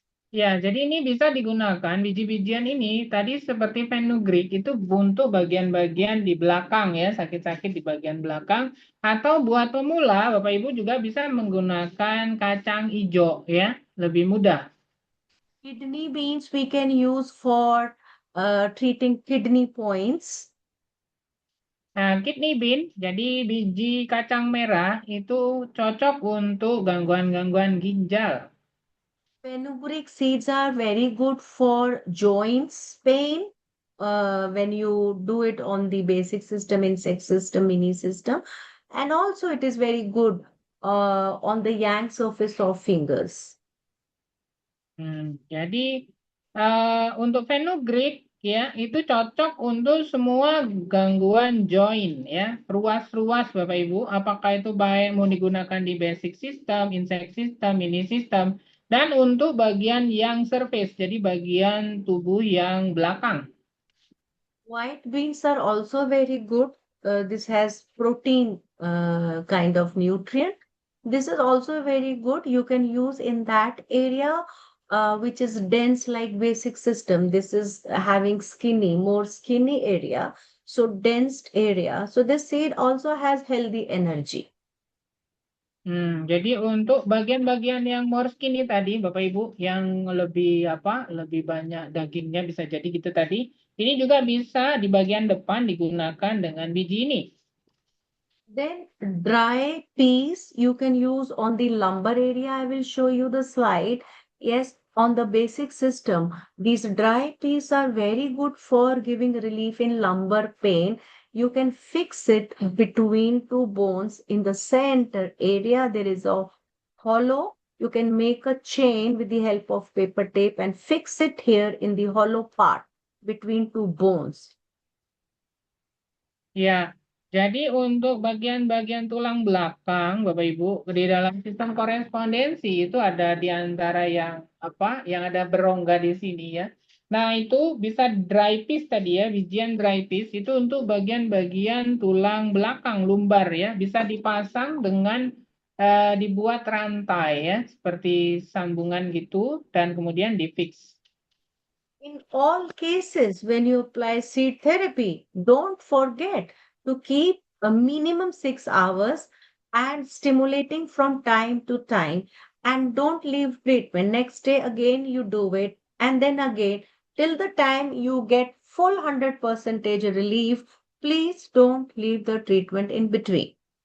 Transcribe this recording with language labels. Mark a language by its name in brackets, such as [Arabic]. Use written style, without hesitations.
[Indonesian] Ya, jadi ini bisa digunakan biji-bijian ini tadi seperti fenugreek itu untuk bagian-bagian di belakang ya, sakit-sakit di bagian belakang. Atau buat pemula, Bapak Ibu juga bisa menggunakan kacang hijau ya, lebih mudah. [English] Kidney beans we can use for treating kidney points. [Indonesian] Nah, kidney bean, jadi biji kacang merah itu cocok untuk gangguan-gangguan ginjal. [English] Fenugreek seeds are very good for joints pain, when you do it on the basic system, insect system, mini system, and also it is very good on the yang surface of fingers. [Indonesian] Jadi untuk fenugreek ya itu cocok untuk semua gangguan joint ya, ruas-ruas Bapak Ibu, apakah itu baik mau digunakan di basic system, insect system, mini system, dan untuk bagian yang surface, jadi bagian tubuh yang belakang. [English] White beans are also very good. This has protein kind of nutrient. This is also very good. You can use in that area which is dense like basic system. This is having more skinny area. So dense area. So this seed also has healthy energy. [Indonesian] Jadi untuk bagian-bagian yang [English] more skinny [Indonesian] tadi, Bapak Ibu, yang lebih banyak dagingnya bisa jadi gitu tadi, ini juga bisa di bagian depan digunakan dengan biji ini. [English] Then dry peas you can use on the lumbar area. I will show you the slide. Yes, on the basic system, these dry peas are very good for giving relief in lumbar pain. You can fix it between two bones in the center area. There is a hollow. You can make a chain with the help of paper tape and fix it here in the hollow part between two bones. [Indonesian] Ya, jadi untuk bagian-bagian tulang belakang, Bapak Ibu, di dalam sistem korespondensi itu ada di antara yang ada berongga di sini ya. Nah, itu bisa dry piece tadi ya, bijian dry piece itu untuk bagian-bagian tulang belakang lumbar ya, bisa dipasang dengan dibuat rantai ya, seperti sambungan gitu dan kemudian difix. [English] In all cases, when you apply seed therapy, don't forget to keep a minimum 6 hours and stimulating from time to time. And don't leave treatment. Next day, again, you do it. And then again, till the time you get full 100% relief, please don't leave the treatment in between.